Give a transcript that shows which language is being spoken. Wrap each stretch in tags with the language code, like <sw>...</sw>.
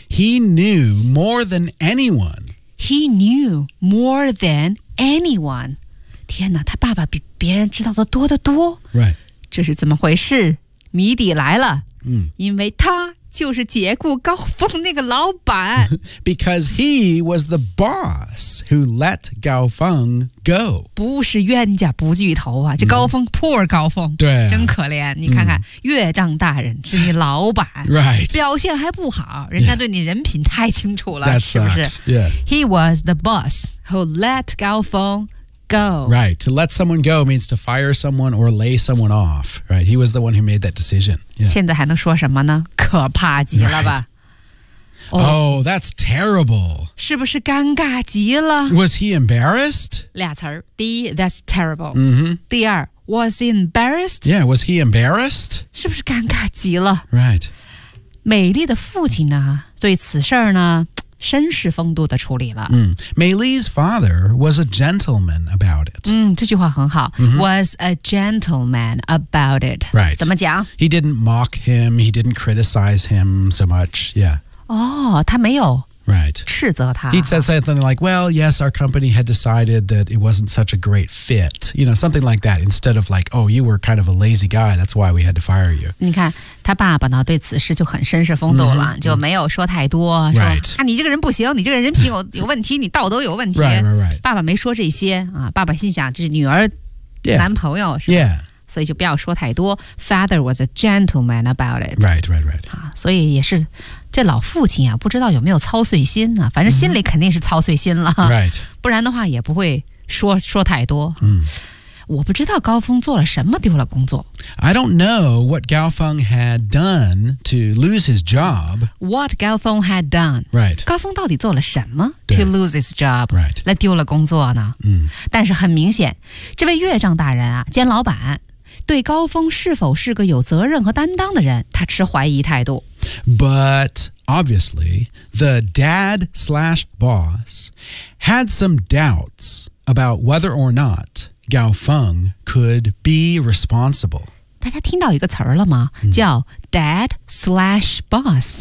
<en>He knew more than anyone. He knew more than anyone.</en> <zh>天哪，他爸爸比别人知道的多得多。</zh> <en>Right，</en> <zh>这是怎么回事？谜底来了。嗯、mm. ，因为他就是解雇高峰那个老板。</zh> <en>Because he was the boss who let Gao Feng go.</en> <zh>不是冤家不聚头啊，这高峰、mm.</zh> <en>poor 高峰，</en> <zh>对、啊，真可怜。你看看、mm. 岳丈大人是你老板</zh> <en>，right？</en> <zh>表现还不好，人家对你人品太清楚了，</zh> <en>yeah.</en> <zh>是不是</zh> <en>？Yeah，he was the boss who let Gao Feng. Go. Right, to let someone go means to fire someone or lay someone off. Right, he was the one who made that decision.、</en> <zh>Yeah. 现在还能说什么呢？可怕极了吧、</zh> <en>right. oh, that's terrible.</en> <zh>是不是尴尬极了</zh> <en>Was he embarrassed?</en> <zh>俩词儿，第一</zh> <en>that's terrible.、 Mm-hmm.</en> <zh>第二</zh> <en>was he embarrassed? Yeah, was he embarrassed?</en> <zh>是不是尴尬极了</zh> <en>Right.</en> <zh>美丽的父亲呢，对此事儿呢绅士风度的处理了。</zh> <en>嗯 ，Maylee's father was a gentleman about it.</en> <zh>嗯，这句话很好。 Mm-hmm.</zh> <en>Was a gentleman about it. Right.</en> <zh>怎么讲</zh> <en>？He didn't mock him. He didn't criticize him so much. Yeah.</en> <zh>哦，他没有。</zh> <en>Right.</en> <zh>斥责他。</zh> <en>He said something like, "Well, yes, our company had decided that it wasn't such a great fit. You know, something like that. Instead of like, "Oh, you were kind of a lazy guy. That's why we had to fire you."</en> <zh>你看，他爸爸呢，对此事就很绅士风度了， mm-hmm. 就没有说太多。</zh> <en>Right.</en> <zh>说啊，你这个人不行，你这个人品有问题，你道德有问题。</zh> <en>Right, right, right.</en> <zh>爸爸没说这些啊，爸爸心想，这是女儿、</zh> <en>yeah.</en> <zh>男朋友是吧？</zh> <en>Yeah.</en> <zh>所以就不要说太多。</zh> <en>Father was a gentleman about it. Right, right, right.</en> <zh>啊，所以也是这老父亲啊，不知道有没有操碎心啊，反正心里肯定是操碎心了。</zh> <en>Mm-hmm. Right.</en> <zh>不然的话也不会说太多。嗯、mm.。我不知道高峰做了什么丢了工作。</zh> <en>I don't know what Gao Feng had done to lose his job. What Gao Feng had done. Right.</en> <zh>高峰到底做了什么</zh> <en>to lose his job. Right.</en> <zh>来丢了工作呢。嗯。但是很明显这位岳丈大人啊兼老板。对高峰是否是个有责任和担当的人，他持怀疑态度。</zh> <en>But obviously, the dad slash boss had some doubts about whether or not Gao Feng could be responsible.</en> <zh>大家听到一个词了吗？叫</zh> <en>dad slash boss.</en>